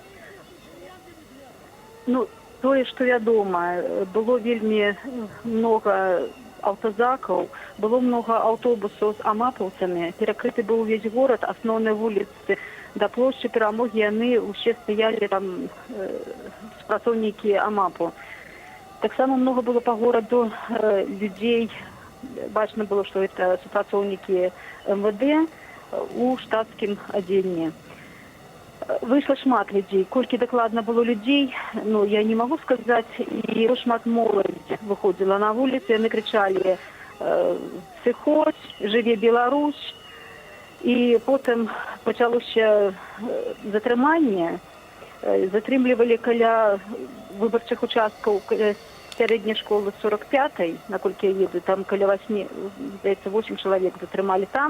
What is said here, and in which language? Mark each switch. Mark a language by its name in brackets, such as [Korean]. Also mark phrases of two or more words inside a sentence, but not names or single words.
[Belarusian] Ну, тое, што вядома, было вельмі многа аўтазакаў, было многа аўтобусаў з амапаўцамі, перакрыты быў увесь горад, асноўныя вуліцы да плошчы Перамогі, яны ўсе стаялі там супрацоўнікі амапу. Таксама многа было па гораду людзей, бачна было, што гэта супрацоўнікі МВД у штатскім адзенні. Вийшло шмат людей. Колькі дакладна было людей, ну, [Russian] я не могу сказать. [Belarusian] І шмат моладзі выходзіла на вуліцы, яны крычалі «Сыходзь, жыве Беларусь». І потым пачалося затрыманне. Затрымлівалі каля выбарчых участкаў сярэдняй школы 45-й, наколькі я ведаю, там каля 8, здаецца, 8 чалавек затрымалі там.